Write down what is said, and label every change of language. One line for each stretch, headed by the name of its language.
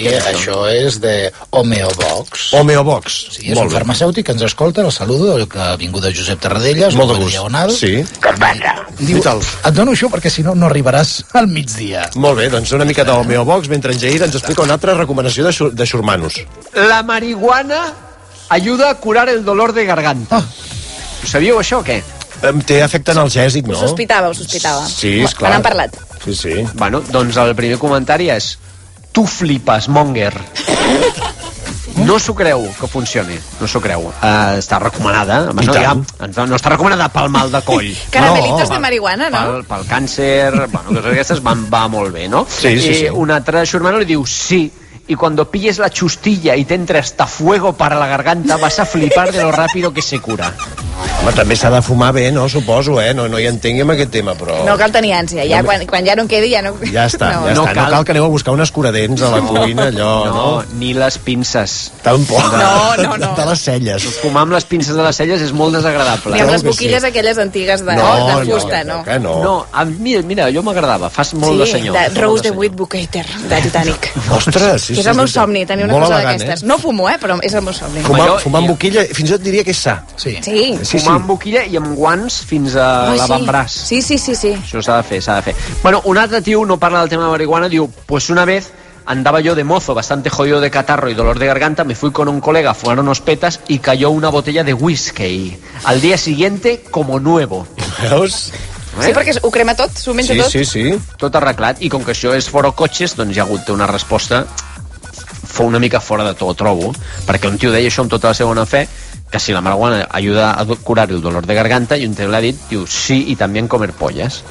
Catalan: Això és de Homeobox. Homeobox. Sí, és un farmacèutic que ens escolta, el saludo, que ha vingut de Josep Tarradellas, molt de gust. Sí. Què passa? Diu, et dono això perquè si no, no arribaràs al migdia. Molt bé, doncs una mica d'Homeobox, mentre en Jair ens explica una altra recomanació de xurmanos.
Spanish: La marihuana ayuda a curar el dolor de garganta.
Catalan: Ho sabíeu, això, o què? Té efecte analgèsic, no? Ho sospitava. Sí, esclar. Me n'han parlat. Sí. Bueno, doncs el primer comentari és tu flipes, Monger. No s'ho creu que funcioni, no s'ho creu. Està recomanada, no està recomanada pel mal de coll.
Spanish: Caramelitos de marihuana, no?
Catalan: Pel càncer, bueno, coses aquestes va molt bé, no? Sí. I un altre xurmano li diu,
Spanish: sí, y cuando pilles la chustilla y te entre hasta fuego para la garganta vas a flipar de lo rápido que se cura.
Catalan: Home, també s'ha de fumar bé, no? Suposo, No hi entengui amb aquest tema, però... No cal tenir ànsia, quan ja no en quedi, ja no... Ja està. No cal que aneu a buscar un escuradents a la cuina, allò, no? Ni les pinces. Tampoc. No. De les celles. Fumar amb les pinces de les celles és molt desagradable. Ni amb les boquilles aquelles antigues de fusta, no? No, mira, allò m'agradava, fas molt de senyor. Sí, de Rose de Whitbucater, de Titanic. Ostres, sí. Que és el meu somni, tenir una cosa d'aquestes. No fumo, però és el meu somni. Fumar amb boquilla, fins i tot diria que és sa. Sí. Fumar amb boquilla i amb guants fins a l'avantbraç. Sí. Això s'ha de fer. Bueno, un altre tio no parla del tema de marihuana, diu,
Spanish: pues una vez andaba yo de mozo bastante jodido de catarro y dolor de garganta, me fui con un colega a fumar unos petas y cayó una botella de whisky. Al día siguiente, como nuevo.
Catalan: Veus? Sí, perquè ho crema tot, s'ho menja tot. Sí. Tot arreglat, i com que això és fora cotxes, doncs hi ha hagut una resposta una mica fora de tot, trobo, perquè un tio deia això amb tota la seva bona fe, que si
Spanish: la marihuana ayuda a curar el dolor de garganta,
Catalan: i un tio l'ha dit, diu, sí, i també comer polles.